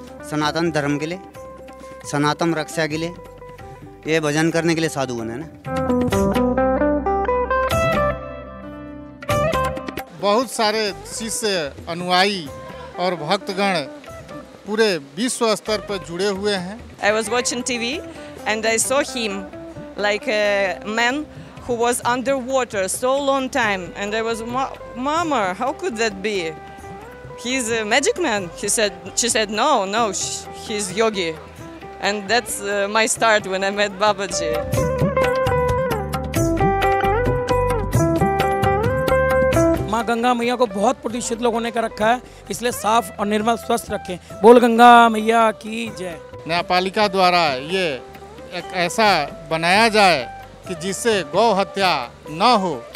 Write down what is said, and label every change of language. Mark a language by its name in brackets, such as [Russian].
[Hindi] सनातन धर्म के लिए, सनातन रक्षा के लिए, ये भजन करने के लिए साधु बने ना। बहुत सारे शिष्य, अनुयायी और भक्तगण पूरे विश्व स्तर पर जुड़े हुए हैं। [English] I was watching TV and I saw him like a man who was underwater so long time, and I was, Mama, how could that be? He's a magic man. She said, no, he's yogi, and that's my start when I met Babaji. [Hindi] माँ गंगा मैया को बहुत प्रतिष्ठित लोगों ने कर रखा है, इसलिए साफ और निर्मल स्वस्थ रखें। बोल गंगा मैया की जय। न्यायपालिका द्वारा ये एक ऐसा बनाया जाए कि जिससे गौ हत्या न हो।